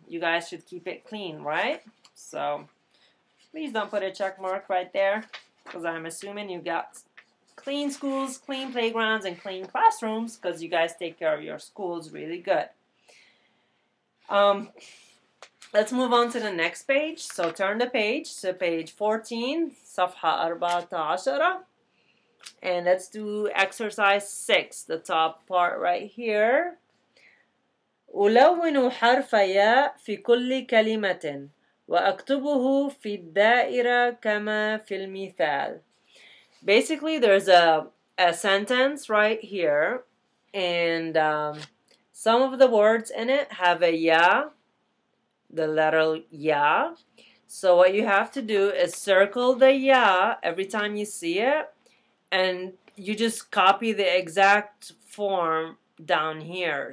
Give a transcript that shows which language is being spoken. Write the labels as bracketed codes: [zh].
[en] You guys should keep it clean, right? So please don't put a check mark right there, because I'm assuming you got clean schools, clean playgrounds, and clean classrooms, because you guys take care of your schools really good. Let's move on to the next page. So turn the page to page 14, [ar] صفحة 14. [en] And let's do exercise 6, the top part right here. [ar] ألون حرف ياء في كل كلمة وأكتبه في الدائرة كما في المثال. [en] Basically, there's a sentence right here, and some of the words in it have a ya, the letter ya. So what you have to do is circle the ya every time you see it, and you just copy the exact form down here.